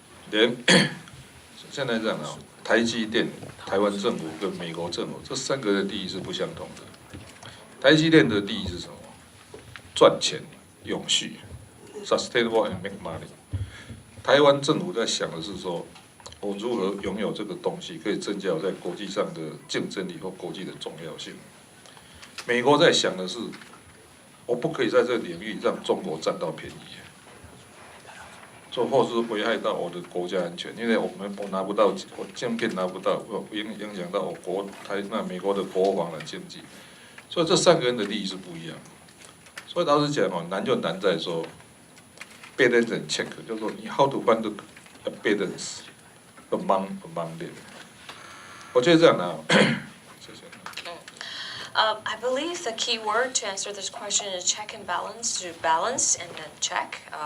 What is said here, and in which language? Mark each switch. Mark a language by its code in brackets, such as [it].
[en] Then [zh] 现在这样的哦，台积电、台湾政府跟美国政府这三个的利益是不相同的。台积电的利益是什么？赚钱、永续 [en] ，sustainable and make money。 [zh] 台湾政府在想的是说，我如何拥有这个东西，可以增加我在国际上的竞争力或国际的重要性。美国在想的是，我不可以在这个领域让中国占到便宜，或是危害到我的国家安全，因为我拿不到，我晶片拿不到，影响到我美国的国防的经济，所以这3个人的利益是不一样。所以老实讲哦，难就难在说 [en] balance and check， [zh] 就是说你 [en] how to find a balance among them。 [zh] 我觉得这样呢。 [en] I believe the key word to answer this question is check and balance, to balance and then check.